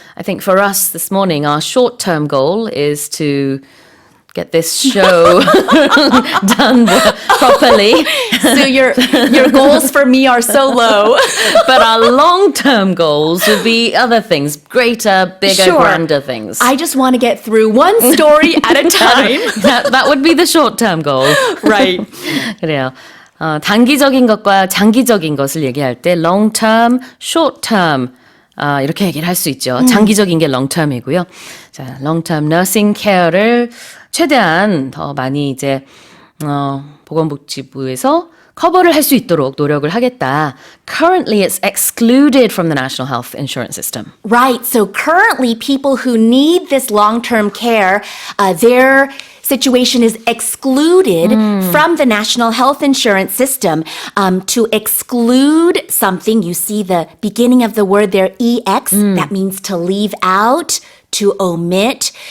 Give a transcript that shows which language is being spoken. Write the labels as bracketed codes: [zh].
[en] I think for us this morning, our short-term goal is to get this show done properly. So your goals for me are so low. But our long-term goals would be other things, greater, bigger, grander things. I just want to get through one story at a time. that would be the short-term goal. Right. [ko] 그래요. 단기적인 것과 장기적인 것을 얘기할 때 long-term, short-term 이렇게 얘기를 할 수 있죠. 장기적인 게 long-term이고요. 자, long-term nursing care를 최대한 더 많이 이제 보건복지부에서 커버를 할 수 있도록 노력을 하겠다. [en] Currently, it's excluded from the National Health Insurance System. Right. So currently, people who need this long-term care, their situation is excluded from the National Health Insurance System. To exclude something, you see the beginning of the word there, EX, that means to leave out, to omit.